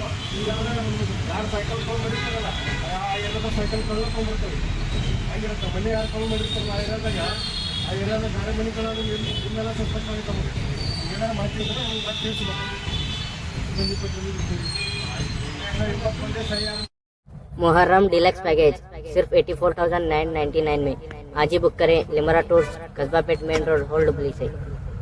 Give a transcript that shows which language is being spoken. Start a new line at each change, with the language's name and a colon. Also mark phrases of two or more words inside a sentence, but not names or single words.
Kannada: ಯಾರು ಸೈಕಲ್ ತೊಗೊಂಡು ಮಾಡಿರ್ತಾರಲ್ಲ, ಏನಾದ್ರು ಸೈಕಲ್ ಕಳ್ಕೊಂಡು ತೊಗೊಂಡ್ಬಿಡ್ತೀವಿ. ಆಗಿರುತ್ತೆ ಮನೆ ಯಾರು ಕಳ್ಕೊಂಡು ಮಾಡಿರ್ತಾರಲ್ಲ ಆ ಏರಿಯಾದಾಗ, ಆ ಏರಿಯಾದಾಗ ಗಾಡಿ ಮನೆಗಳಾದ್ರು ಇನ್ನೆಲ್ಲ ಸಸ್ಪೆಕ್ಟ್ ಆಗಿರ್ತಾವೆ. ಏನಾದ್ರು ಮಾಹಿತಿ ಇದ್ದರೆ ಮತ್ತೆ ತಿಳಿಸ್ಬೇಕು. 20 ಮಂದಿ ಸರಿಯಾಗಿ
Hindi: मुहर्रम
English: deluxe package
Hindi: सिर्फ 84,999 में आज ही बुक करें। लिमरा टूर्स, कस्बा पेट,
English: main road,
Hindi: होल्ड पुलिस है।